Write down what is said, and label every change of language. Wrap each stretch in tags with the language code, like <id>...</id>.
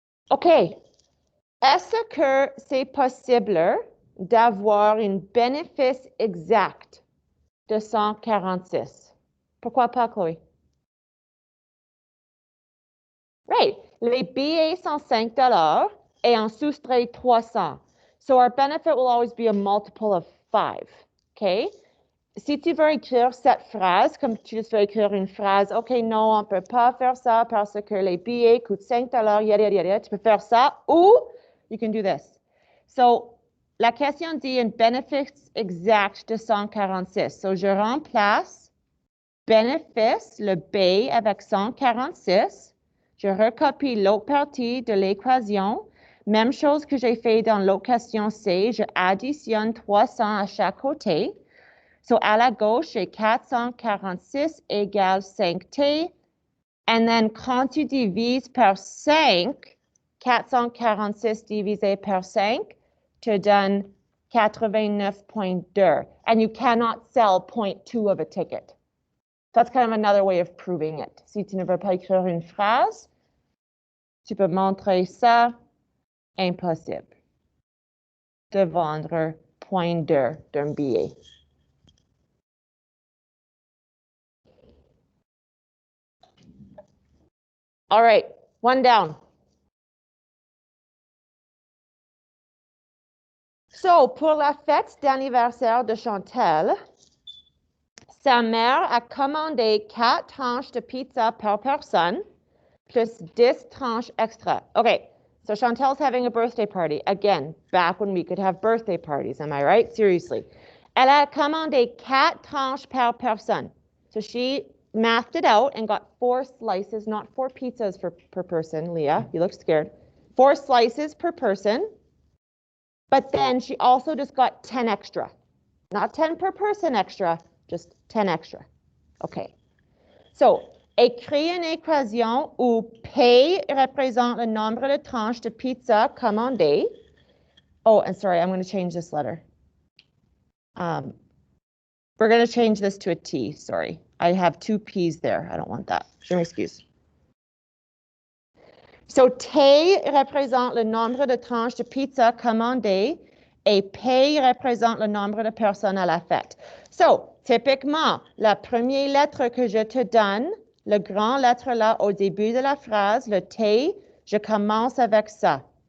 <fr>OK. Est-ce que c'est possible d'avoir un bénéfice exact de 146? Pourquoi pas, Chloé? Right. Les billets sont $5 et on soustrait 300.</fr> <en>So our benefit will always be a multiple of 5. OK?</en> <fr>Si tu veux écrire cette phrase, comme tu veux écrire une phrase, OK, non, on ne peut pas faire ça parce que les billets coûtent $5, yada, yada, yada. Tu peux faire ça ou</fr> <en>you can do this.</en> <fr>So, la question dit un bénéfice exact de 146. So, je remplace bénéfice, le B, avec 146. Je recopie l'autre partie de l'équation. Même chose que j'ai fait dans l'autre question C, je additionne 300 à chaque côté. So, à la gauche, j'ai 446 égale 5T. And then, quand tu divises par 5, 446 divisé par 5 te donne 89.2.</fr> <en>And you cannot sell 0.2 of a ticket. That's kind of another way of proving it.</en> <fr>Si tu ne veux pas écrire une phrase, tu peux montrer ça. Impossible de vendre 0.2 d'un billet.</fr> <en>All right, one down.</en> <fr>So, pour la fête d'anniversaire de Chantal, sa mère a commandé 4 tranches de pizza par personne, plus 10 tranches extra.</fr> <en>Okay, so Chantal's having a birthday party. Again, back when we could have birthday parties, am I right? Seriously.</en> <fr>Elle a commandé 4 tranches par personne.</fr> <en>So she mathed it out and got 4 slices, not 4 pizzas per person. Leah, you look scared. 4 slices per person. But then she also just got 10 extra. Not 10 per person extra, just 10 extra. Okay.</en> <fr>So, écris une équation où P représente le nombre de tranches de pizza commandées.</fr> <en>Oh, and sorry, I'm going to change this letter. We're going to change this to a T, sorry. I have 2 P's there. I don't want that.</en> <fr>Je m'excuse. So, T représente le nombre de tranches de pizza commandées et P représente le nombre de personnes à la fête. So, typiquement, la première lettre que je te donne, le grand lettre là au début de la phrase, le T, je commence avec ça.</fr>